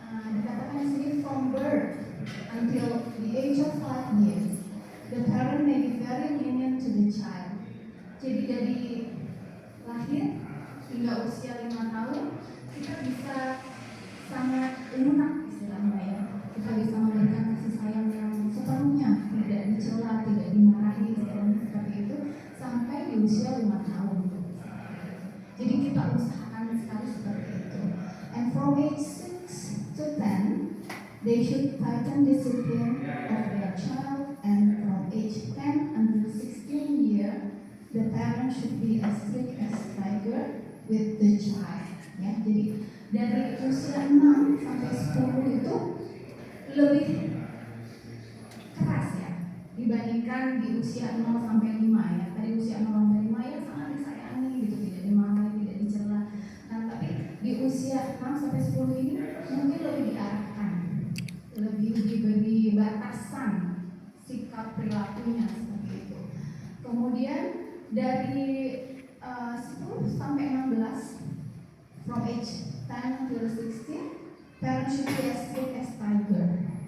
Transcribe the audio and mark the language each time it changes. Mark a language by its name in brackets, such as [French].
[Indonesian] Dikatakan di sini [English] from birth until the age of 5 years, the parent may be very lenient to the child. [Indonesian] Jadi dari lahir hingga usia 5 tahun kita bisa sangat lunak istilahnya ya. Kita bisa memberikan kasih sayang yang sepenuhnya, tidak dicela, tidak dimarahi, istilahnya seperti itu, sampai di usia 5 tahun. Jadi kita usahakan sekali seperti itu. [English] And from age 6 to 10, they should tighten discipline of their child, and from age 10 until 16 year, the parent should be as strict as tiger with the child. [Indonesian] Ya, jadi dari usia 6 sampai 10 itu lebih keras ya dibandingkan di usia 0 sampai 5 ya. Tadi usia 0 sampai 5 ya sangat disayangi gitu, tidak dimarahi, tidak dicela. Nah, tapi di usia 6 sampai 10 ini mungkin lebih diarahkan, lebih diberi batasan sikap perilakunya seperti itu. Kemudian dari 10 sampai 16, [English] from age 10 to 16, parents should be as strict as tiger.